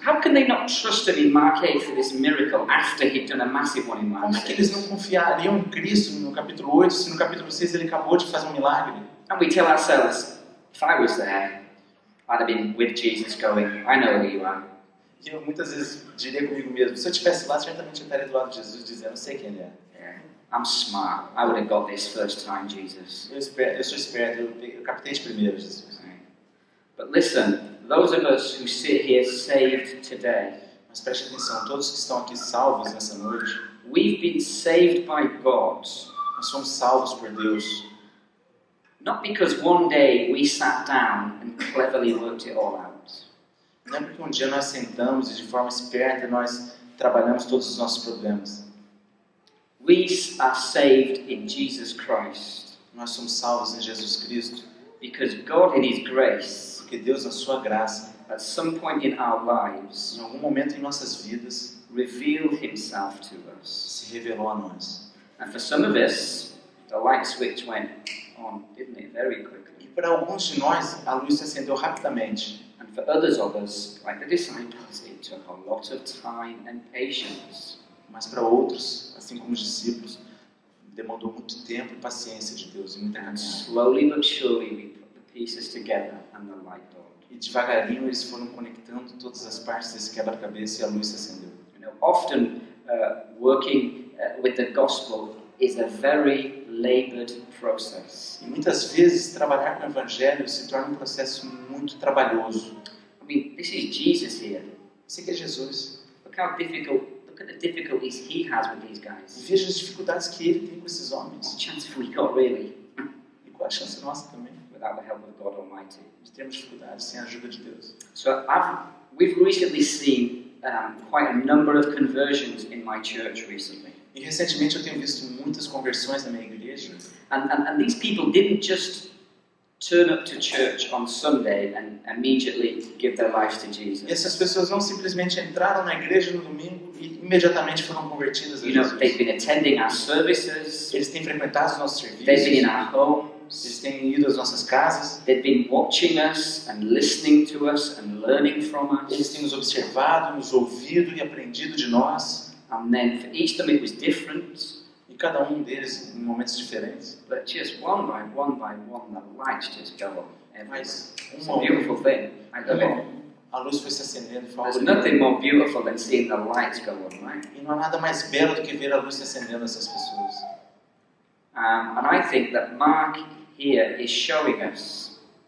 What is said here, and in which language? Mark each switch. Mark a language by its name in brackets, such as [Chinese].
[English] How can they not trust him in Mark 8 for this miracle after he'd done a massive one in Mark [Portuguese] Como é que eles [English] 6? [Portuguese] não confiariam em Cristo no capítulo 8, se no capítulo 6 ele acabou de fazer um milagre? [English] And we tell ourselves, if I was there, I'd have been with Jesus going, I know who you are. [Portuguese] E eu muitas vezes diria comigo mesmo, se eu estivesse lá, certamente eu estaria do lado de Jesus dizendo, eu sei quem ele é. [English] Yeah, I'm smart. I would have got this first time, Jesus. [Portuguese] Eu sou esperto, eu captei de primeiro, Jesus. [English] Right? But listen, those of us who sit here saved today, [Portuguese] Mas preste atenção, todos que estão aqui salvos nessa noite, [English] we've been saved by God, [Portuguese] nós somos salvos por Deus. [English] not because one day we sat down and cleverly worked it all out. [Portuguese] Não é porque um dia nós sentamos e de forma esperta nós trabalhamos todos os nossos problemas. [English] We are saved in Jesus Christ [Portuguese] Nós somos salvos em Jesus Cristo, [English] because God in His grace, [Portuguese] porque Deus, na sua graça, [English] at some point in our lives, [Portuguese] em algum momento em nossas vidas, [English] revealed Himself to us. [Portuguese] se revelou a nós. [English] And for some of us, the light switch went on, didn't it, very quickly. [Portuguese] E para alguns de nós, a luz se acendeu rapidamente. [English] And for others of us, like the disciples, it took a lot of time and patience. [Portuguese] Mas para outros, assim como os discípulos, demandou muito tempo e paciência de Deus e muita [English] And [Portuguese] caminhada. [English] slowly but surely, we put the pieces together and the light dawned. [Portuguese] E devagarinho eles foram conectando todas as partes desse quebra-cabeça e a luz se acendeu. [English] You know, often working with the gospel is a very labored process. [Portuguese] E muitas vezes trabalhar com o Evangelho se torna um processo muito trabalhoso. [English] I mean, this is Jesus here. [Portuguese] Esse aqui é Jesus. [English] Look at the difficulties he has with these [Portuguese] E [English] guys. [Portuguese] veja as dificuldades que ele tem com esses [English] What [Portuguese] homens. [English] chance have we got, really, [Portuguese] E qual a chance nossa também [English] without the help of God Almighty? [Portuguese] de termos dificuldades sem a ajuda de Deus? [English] So we've recently seen quite a number of conversions in my church recently. [Portuguese] E recentemente eu tenho visto muitas conversões na minha igreja. [English] And these people didn't just turn up to church on Sunday and immediately give their lives to [Portuguese] E essas [English] Jesus. [Portuguese] pessoas não simplesmente entraram na igreja no domingo e imediatamente foram convertidas a [English] You know, [Portuguese] Jesus. [English] they've been attending our services, [Portuguese] Eles têm frequentado os nossos [English] they've been in [Portuguese] serviços, [English] our homes, [Portuguese] eles têm ido às nossas casas, [English] they've been watching us and listening to us and learning from [Portuguese] eles [English] us. [Portuguese] têm nos observado, nos ouvido e aprendido de nós. [English] and then for each of them it was different. [Portuguese] E cada um deles em momentos diferentes. [English] But just one by one, the lights just go on. [Portuguese] Mas [English] It's a beautiful thing. I love it. [Portuguese] a luz foi se acendendo e [English] There's [Portuguese] favorecendo. [English] nothing more beautiful than seeing the lights go on, right? [Portuguese] E não há nada mais belo do que ver a luz se acendendo nessas pessoas. [English] And I think that Mark here is showing us